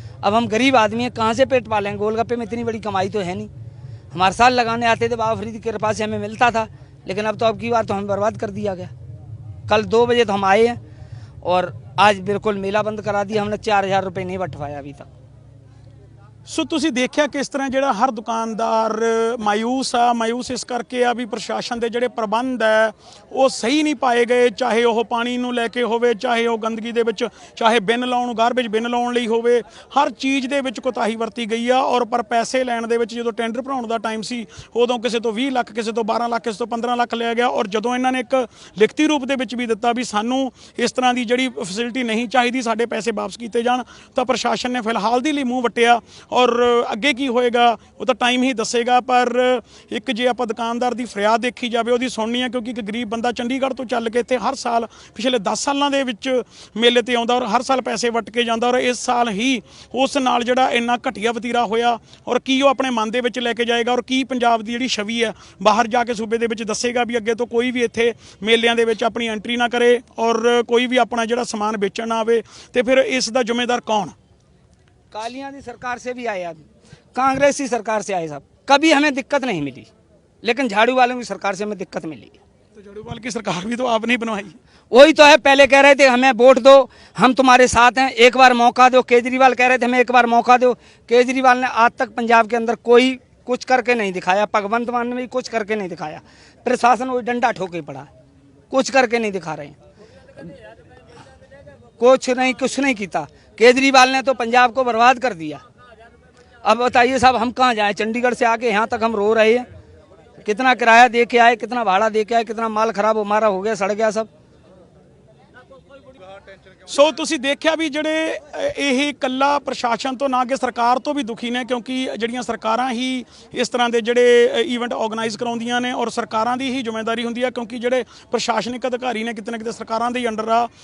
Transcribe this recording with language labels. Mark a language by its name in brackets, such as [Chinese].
[Hindi] अब हम गरीब आदमी हैं, कहाँ से पेट पालेंगे? गोलगप्पे में इतनी बड़ी कमाई तो है नहीं। हमारे साल लगाने आते थे, बाबा फरीद की कृपा से हमें मिलता था, लेकिन अब तो अब की बार तो हमें बर्बाद कर दिया गया। कल 2 बजे तो हम आए हैं और आज बिल्कुल मेला बंद करा दिया। हमने 4000 रुपये नहीं बटवाया अभी तक। [Punjabi] ਸੋ ਤੁਸੀਂ ਦੇਖਿਆ ਕਿਸ ਤਰ੍ਹਾਂ ਜਿਹੜਾ ਹਰ ਦੁਕਾਨਦਾਰ ਮਾਯੂਸ ਇਸ ਕਰਕੇ ਆ ਵੀ ਪ੍ਰਸ਼ਾਸਨ ਦੇ ਜਿਹੜੇ ਪ੍ਰਬੰਧ ਹੈ ਉਹ ਸਹੀ ਨਹੀਂ ਪਾਏ ਗਏ, ਚਾਹੇ ਉਹ ਪਾਣੀ ਨੂੰ ਲੈ ਕੇ ਹੋਵੇ, ਚਾਹੇ ਉਹ ਗੰਦਗੀ ਦੇ ਵਿੱਚ, ਚਾਹੇ ਬਿਨ ਲਾਉਣ ਗਾਰਬੇਜ ਬਿਨ ਲਾਉਣ ਲਈ ਹੋਵੇ, ਹਰ ਚੀਜ਼ ਦੇ ਵਿੱਚ ਕੋਤਾਹੀ ਵਰਤੀ ਗਈ ਆ। ਔਰ ਪਰ ਪੈਸੇ ਲੈਣ ਦੇ ਵਿੱਚ ਜਦੋਂ ਟੈਂਡਰ ਭਰਾਉਣ ਦਾ ਟਾਈਮ ਸੀ ਉਦੋਂ ਕਿਸੇ ਤੋਂ 20 ਲੱਖ, ਕਿਸੇ ਤੋਂ 12 ਲੱਖ, ਕਿਸੇ ਤੋਂ 15 ਲੱਖ ਲਿਆ ਗਿਆ। ਔਰ ਜਦੋਂ ਇਹਨਾਂ ਨੇ ਇੱਕ ਲਿਖਤੀ ਰੂਪ ਦੇ ਵਿੱਚ ਵੀ ਦਿੱਤਾ ਵੀ ਸਾਨੂੰ ਇਸ ਤਰ੍ਹਾਂ ਦੀ ਜਿਹੜੀ ਫੈਸਿਲਿਟੀ ਨਹੀਂ ਚਾਹੀਦੀ, ਸਾਡੇ ਪੈਸੇ ਵਾਪਸ ਕੀਤੇ ਜਾਣ, ਤਾਂ ਪ੍ਰਸ਼ਾਸਨ ਨੇ ਫਿਲਹਾਲ ਦੇ ਲਈ ਮੂੰਹ ਵੱਟਿਆ। ਔਰ ਅੱਗੇ ਕੀ ਹੋਏਗਾ ਉਹ ਤਾਂ ਟਾਈਮ ਹੀ ਦੱਸੇਗਾ। ਪਰ ਇੱਕ ਜੇ ਆਪਾਂ ਦੁਕਾਨਦਾਰ ਦੀ ਫਰਿਆਦ ਦੇਖੀ ਜਾਵੇ, ਉਹਦੀ ਸੁਣਨੀ ਹੈ, ਕਿਉਂਕਿ ਇੱਕ ਗਰੀਬ ਬੰਦਾ ਚੰਡੀਗੜ੍ਹ ਤੋਂ ਚੱਲ ਕੇ ਇੱਥੇ ਹਰ ਸਾਲ ਪਿਛਲੇ 10 ਸਾਲਾਂ ਦੇ ਵਿੱਚ ਮੇਲੇ ਤੇ ਆਉਂਦਾ ਔਰ ਹਰ ਸਾਲ ਪੈਸੇ ਵੱਟ ਕੇ ਜਾਂਦਾ। ਔਰ ਇਸ ਸਾਲ ਹੀ ਉਸ ਨਾਲ ਜਿਹੜਾ ਇੰਨਾ ਘਟੀਆ ਵਤੀਰਾ ਹੋਇਆ, ਔਰ ਕੀ ਉਹ ਆਪਣੇ ਮਨ ਦੇ ਵਿੱਚ ਲੈ ਕੇ ਜਾਏਗਾ, ਔਰ ਕੀ ਪੰਜਾਬ ਦੀ ਜਿਹੜੀ ਛਵੀ ਹੈ ਬਾਹਰ ਜਾ ਕੇ ਸੂਬੇ ਦੇ ਵਿੱਚ ਦੱਸੇਗਾ ਵੀ ਅੱਗੇ ਤੋਂ ਕੋਈ ਵੀ ਇੱਥੇ ਮੇਲਿਆਂ ਦੇ ਵਿੱਚ ਆਪਣੀ ਐਂਟਰੀ ਨਾ ਕਰੇ ਔਰ ਕੋਈ ਵੀ ਆਪਣਾ ਜਿਹੜਾ ਸਮਾਨ ਵੇਚਣ ਨਾ ਆਵੇ। ਤੇ ਫਿਰ ਇਸ ਦਾ ਜ਼ਿੰਮੇਦਾਰ ਕੌਣ? [Hindi] कालियां दी सरकार से भी आए, आदमी कांग्रेस की सरकार से आए साहब, कभी हमें दिक्कत नहीं मिली, लेकिन झाड़ू वालों की सरकार से हमें दिक्कत मिली। तो झाड़ूवाल की सरकार भी तो आपने ही बनवाई। वही तो है, पहले कह रहे थे हमें वोट दो, हम तुम्हारे साथ हैं, एक बार मौका दो। केजरीवाल कह रहे थे हमें एक बार मौका दो। केजरीवाल ने आज तक पंजाब के अंदर कोई कुछ करके नहीं दिखाया। भगवंत मान ने भी कुछ करके नहीं दिखाया। प्रशासन वही डंडा ठोके पड़ा, कुछ करके नहीं दिखा रहे हैं, कुछ नहीं किया। केजरीवाल ने तो पंजाब को बर्बाद कर दिया। अब बताइए साहब हम कहाँ जाएं? चंडीगढ़ से आके यहाँ तक हम रो रहे हैं, कितना किराया दे के आए, कितना भाड़ा दे के आए, कितना माल खराब हमारा हो गया, सड़ गया सब। [Punjabi] ਸੋ ਤੁਸੀਂ ਦੇਖਿਆ ਵੀ ਜਿਹੜੇ ਇਹ ਇਕੱਲਾ ਪ੍ਰਸ਼ਾਸਨ ਤੋਂ ਨਾ ਕਿ ਸਰਕਾਰ ਤੋਂ ਵੀ ਦੁਖੀ ਨੇ, ਕਿਉਂਕਿ ਜਿਹੜੀਆਂ ਸਰਕਾਰਾਂ ਹੀ ਇਸ ਤਰ੍ਹਾਂ ਦੇ ਜਿਹੜੇ ਈਵੈਂਟ ਆਰਗੇਨਾਈਜ਼ ਕਰਾਉਂਦੀਆਂ ਨੇ ਔਰ ਸਰਕਾਰਾਂ ਦੀ ਹੀ ਜ਼ਿੰਮੇਵਾਰੀ ਹੁੰਦੀ ਆ, ਕਿਉਂਕਿ ਜਿਹੜੇ ਪ੍ਰਸ਼ਾਸਨਿਕ ਅਧਿਕਾਰੀ ਨੇ ਕਿਤੇ ਨਾ ਕਿਤੇ ਸਰਕਾਰਾਂ ਦੇ ਹੀ ਅੰਡਰ ਆ।